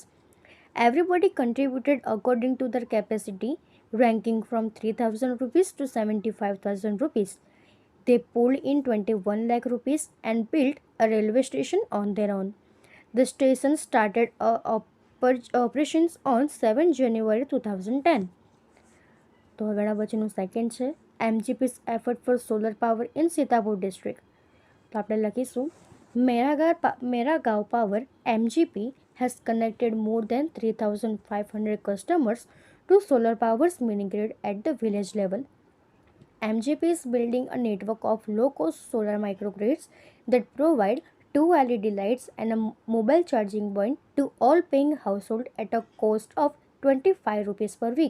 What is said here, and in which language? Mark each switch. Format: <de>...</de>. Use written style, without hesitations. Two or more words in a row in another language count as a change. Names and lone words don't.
<en>Everybody contributed according to their capacity, ranking from 3,000 rupees to 75,000 rupees. They pulled in 21 lakh rupees and built a railway station on their own. The station started operations on 7 January 2010.</en> <gu>તો હવે પછીનું સેકન્ડ છે</gu> <en>MGP's effort for solar power in Sitapur district.</en> <gu>તો આપણે લખીશું</gu> <en>મેરા ગાંવ પાવર MGP has connected more than 3,500 customers to solar power's mini grid at the village level. MGP is building a network of low-cost solar microgrids that provide two LED lights and a mobile charging point to all paying households at a cost of 25 rupees per week.</en>